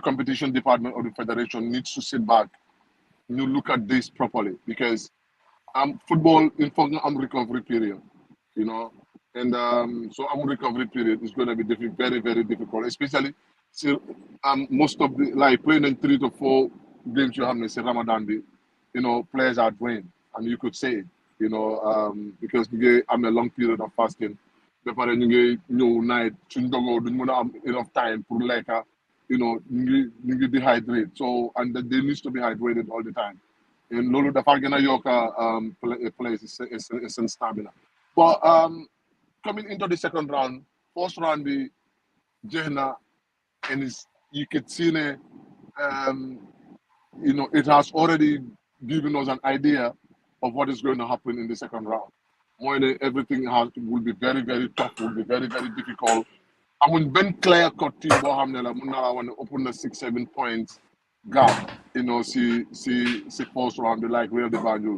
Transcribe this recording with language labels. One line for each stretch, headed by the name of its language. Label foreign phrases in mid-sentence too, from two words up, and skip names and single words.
English: competition department of the federation needs to sit back and look at this properly because football in recovery period, you know, and so recovery period is going to be very, very difficult, especially most of the like playing in 3 to 4 games you have in Ramadan, you know, players are drained, and you could say it, you know, because I'm a long period of fasting.
Wolof: ba pare ñu ngi ñëw night suñ dogoo duñ mën a am
English: enough time pour
Wolof: lekka ñu ngi
English: dehydrate so and they need to be hydrated all the time and
Wolof: loolu dafa gën a yokk
English: place is stamina but coming into the second round first round bi jeex na and you could see it has already given us an idea of what is going to happen in the second round. Everything will be very, very tough, will be very, very difficult. I mean, Ben clear cut team, I want to open the 6-7 points gap, see first round, like Real de Banjul.